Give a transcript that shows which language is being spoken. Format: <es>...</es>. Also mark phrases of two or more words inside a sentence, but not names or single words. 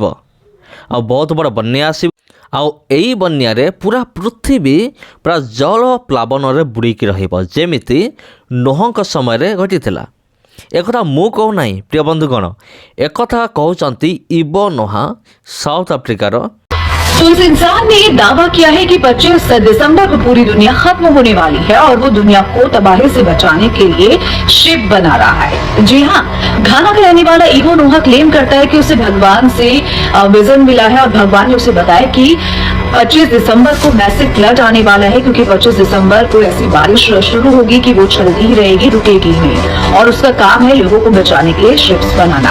<or>ଆଉ ବହୁତ ବଡ଼ ବନ୍ୟା ଆସିବ, ଆଉ ଏଇ ବନ୍ୟାରେ ପୁରା ପୃଥିବୀ ପୁରା ଜଳ ପ୍ଲାବନରେ ବୁଡ଼ିକି ରହିବ, ଯେମିତି ନୋହଙ୍କ ସମୟରେ ଘଟିଥିଲା। ଏକଥା ମୁଁ କହୁନାହିଁ ପ୍ରିୟ ବନ୍ଧୁଗଣ, ଏକଥା କହୁଛନ୍ତି ଇବୋ ନୋଆ, ସାଉଥ ଆଫ୍ରିକାର।</or> <hi>तो इस इंसान ने ये दावा किया है कि 25 दिसंबर को पूरी दुनिया खत्म होने वाली है और वो दुनिया को तबाही से बचाने के लिए शिप बना रहा है। जी हाँ, घाना का रहने वाला इबो नोआ क्लेम करता है कि उसे भगवान से विजन मिला है और भगवान ने उसे बताया कि 25 दिसंबर को</hi> <en>massive flood</en> <hi>आने वाला है, क्योंकि 25 दिसंबर को ऐसी बारिश शुरू होगी कि वो चलती ही रहेगी, रुकेगी नहीं, और उसका काम है लोगों को बचाने के लिए शिप्स बनाना।</hi>